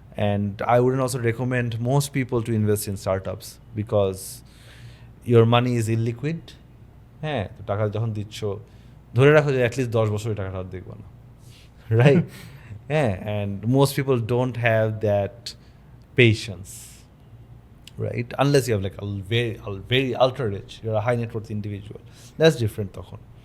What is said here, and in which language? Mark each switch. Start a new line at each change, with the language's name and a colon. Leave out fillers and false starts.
English: And I wouldn't also recommend most people to invest in startups, because your money is illiquid.
Bangla: হ্যাঁ, তো টাকা যখন দিচ্ছ ধরে রাখো যে অ্যাটলিস্ট 10 বছর টাকাটা আর দেখবো না, রাইট?
English: হ্যাঁ, and most people don't have that patience, right? Unless you have like a very ultra rich, you're a high net worth individual, that's different তখন.